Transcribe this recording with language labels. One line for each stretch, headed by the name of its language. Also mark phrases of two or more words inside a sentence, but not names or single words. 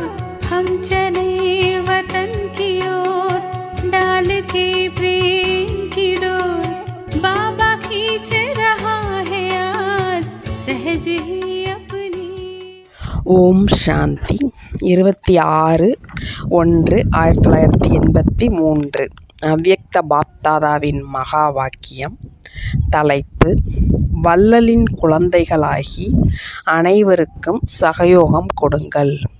Hindi: हम चले वतन की ओर डाल के प्रेम की डोर। बाबा खींच रहा है आज सहज ही अपनी।
Tamil: ஓம் சாந்தி 26/1/1983 அவ்யக்த பாப்தாதாவின் மகா வாக்கியம். தலைப்பு: வள்ளலின் குழந்தைகளாகி அனைவருக்கும் சகயோகம் கொடுங்கள்.